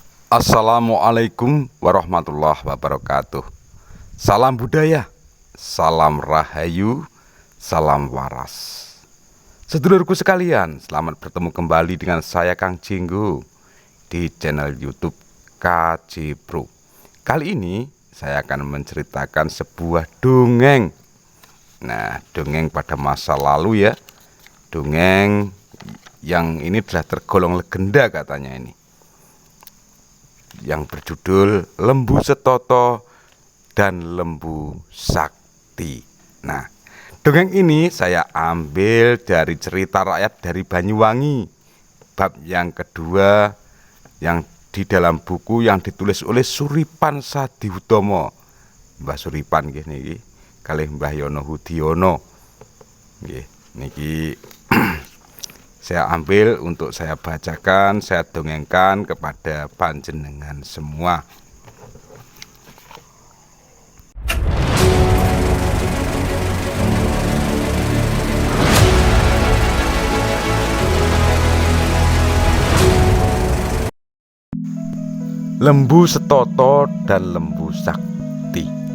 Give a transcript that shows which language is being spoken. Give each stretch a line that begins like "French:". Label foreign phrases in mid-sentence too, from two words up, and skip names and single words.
Arabic: السلام عليكم ورحمة الله وبركاته.
Indonesian: Salam budaya, salam rahayu, salam waras. Sedulurku sekalian, selamat bertemu kembali dengan saya Kang Jenggo di channel YouTube KJ Pro. Kali ini saya akan menceritakan sebuah dongeng. Nah, dongeng pada masa lalu ya. Dongeng yang ini adalah tergolong legenda katanya ini, yang berjudul Lembu Setoto dan Lembu Sakti. Nah, dongeng ini saya ambil dari cerita rakyat dari Banyuwangi, bab yang kedua, yang di dalam buku yang ditulis oleh Suripan Sadiutomo.
Javanese: Mbah Suripan nggih niki kalih Mbah Yono Hudiono. Nggih, niki
Indonesian: saya ambil untuk saya bacakan, saya dongengkan kepada panjenengan semua. Lembu Setoto dan Lembu Sakti.